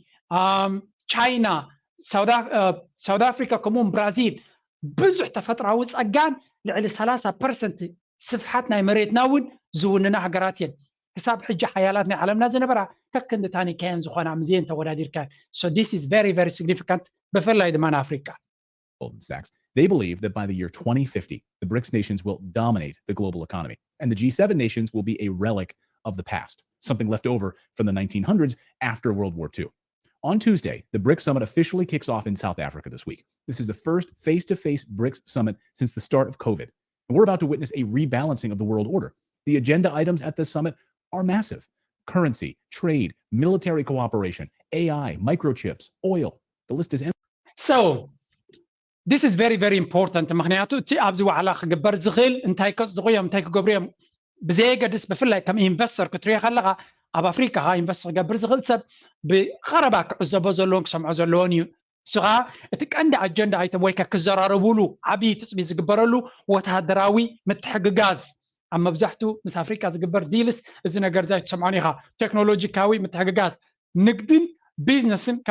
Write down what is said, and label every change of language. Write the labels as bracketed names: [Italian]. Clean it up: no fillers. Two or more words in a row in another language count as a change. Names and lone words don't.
[Tigrinya] ቻይና ሳውት ኣፍሪካ ከምኡውን ብራዚል ብዙሕ ተፈጥራዊ ፀጋን ልዕሊ 30% ስፍሓት ናይ መሬትና እውን ዝውንና ሃገራት እየን ክሳብ ሕጂ ሓያላት ናይ ዓለምና ዝነበራ ከክንዲ ታኒካየን ዝኾና ምዝየን ተወዳዲርካ [English] so this is very very significant [Tigrinya] ብፍላይ ድማ ንኣፍሪካ [English] Goldman Sachs. They believe that by the year 2050, the BRICS nations will dominate the global economy, and the G7 nations will be a relic of the past, something left over from the 1900s after World War II. On Tuesday, the BRICS summit officially kicks off in South Africa this week. This is the first face-to-face BRICS summit since the start of COVID, and we're about to witness a rebalancing of the world order. The agenda items at this summit are massive: currency, trade, military cooperation, AI, microchips, oil. The list is endless. So, this is very very important [Tigrinya] ምክንያቱ እቲ ኣብዚ ዋዕላ ክግበር ዝኽእል እንታይ ከጽድቑ እዮም እንታይ ክገብሩ እዮም ብዘየገድስ ብፍላይ ከም ኢንቨስተር ክትሪኦ ከለኻ ኣብ ኣፍሪካ ኢንቨስት ክገብር ዝኽእል ሰብ ብቐረባ ክዕዘቦ ዘለዎን ክሰምዖ ዘለዎን እዩ እሱ ከዓ እቲ ቀንዲ [English] agenda items [Tigrinya] ወይ ክዘራረብሉ ዓብዪ ትፅቢት ዝግበረሉ ወታደራዊ ምትሕግጋዝ ኣብ መብዛሕትኡ ምስ ኣፍሪካ ዝግበር ዲልስ እዚ ነገር ዛይ ትሰምዖን ኢኻ ቴክኖሎጂካዊ ምትሕግጋዝ ንግድን ቢዝነስን ከም